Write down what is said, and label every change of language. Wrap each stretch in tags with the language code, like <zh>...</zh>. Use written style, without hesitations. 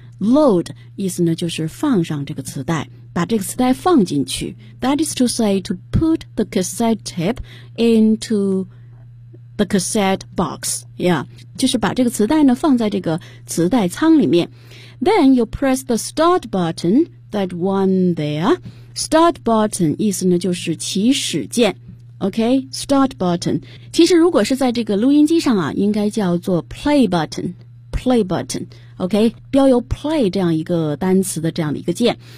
<zh>Load 意思呢就是放上这个磁带，把这个磁带放进去。</zh> <en>That is to say to put the cassette tape into the cassette box.</en> <zh>Yeah, 就是把这个磁带呢放在这个磁带仓里面。</zh> <en>Then you press the start button, that one there. Start button 意思呢就是起始键。 OK, start button.</en> <zh>其实如果是在这个录音机上啊，应该叫做 play button. OK, 标有 play 这样一个单词的这样的一个键。</zh>